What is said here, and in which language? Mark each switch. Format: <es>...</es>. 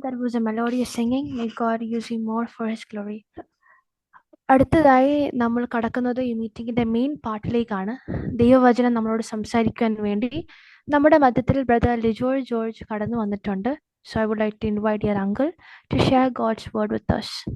<en>That was a melodious singing. May God use you more for His glory.</en> <ml>അടുത്തതായി നമ്മൾ കടക്കുന്നത് ഈ മീറ്റിംഗിന്റെ main പാർട്ടിലേക്കാണ്. ദൈവവചനം നമ്മളോട് സംസാരിക്കാൻ വേണ്ടി നമ്മുടെ മധ്യത്തിൽ ബ്രദർ ലിജോൾ ജോർജ് കടന്നു വന്നിട്ടുണ്ട്.</ml> <en>So I would like to invite your uncle to share God's word with us.</en>